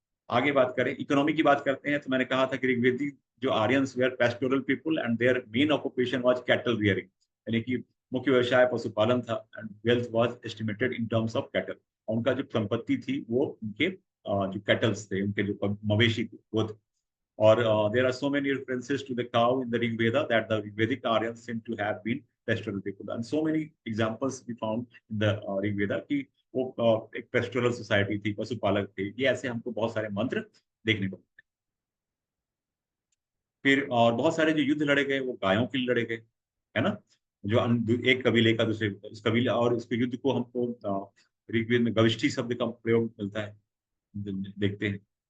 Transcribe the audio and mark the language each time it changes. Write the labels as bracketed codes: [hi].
[hi] आगे बात करें, इकोनॉमी की बात करते हैं, तो मैंने कहा था कि ऋग्वेदिक जो [en] Aryans were pastoral people and their main occupation was cattle rearing, [hi] यानी कि मुख्य व्यवसाय पशुपालन था, [en] And wealth was estimated in terms of cattle. [hi] उनका जो संपत्ति थी वो उनके जो कैटल्स थे, उनके जो मवेशी थे वो थे। [en] Or there are so many references to the cow in the Rig Veda that the Vedic Aryans seem to have been pastoral people, and so many examples we found in the Rig Veda [hi] कि वो एक pastoral society थी, पशुपालक थे। ये ऐसे हमको बहुत सारे मंत्र देखने को मिलते हैं। फिर और बहुत सारे जो युद्ध लड़े गए वो गायों के लिए लड़े गए, है ना। जो एक कबीले का दूसरे इस कबीले, और इसके युद्ध को हमको ऋग्वेद में गविष्ठी शब्द का प्रयोग मिलता है, देखते हैं।